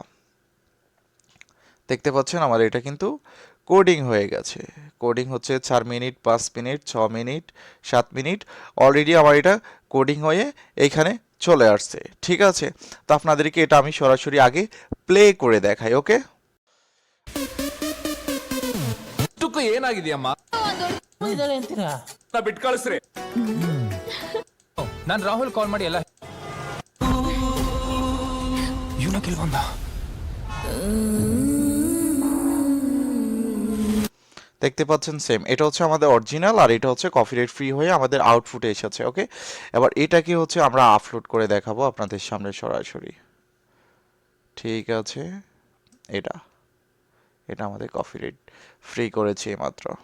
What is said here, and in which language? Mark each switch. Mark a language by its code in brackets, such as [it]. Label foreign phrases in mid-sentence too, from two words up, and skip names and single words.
[bn] দেখতে পাচ্ছেন আমার এটা কিন্তু কোডিং হয়ে গেছে। কোডিং 4 মিনিট, 5 মিনিট, 6 মিনিট, 7 মিনিট, অলরেডি আমার এটা কোডিং হয়ে এইখানে চলে আসছে। ঠিক আছে, তো আপনাদেরকে এটা আমি সরাসরি আগে প্লে করে দেখাই। ওকে, [kn] ಇಷ್ಟಕ್ಕೂ ಏನಾಗಿದೆಯಮ್ಮ ಇದಾರೆ ಅಂತೀರಾ? ಬಿಟ್ ಕಳಿಸ್ರಿ ನಾನ್ ರಾಹುಲ್ ಕಾಲ್ ಮಾಡಿ ಎಲ್ಲ ಇವನ ಕೆಲ್ ಬಂದ. [bn] দেখতে পাচ্ছেন সেম, এটা আমাদের অরিজিনাল আর এটা [en] copyright free [bn] হয়ে আমাদের আউটপুটে এসেছে। ওকে, এবার এটাকে আমরা আপলোড করে দেখাবো আপনাদের সামনে সরাসরি। ঠিক আছে, এটা এটা আমাদের [en] copyright free [bn] করেছি মাত্র।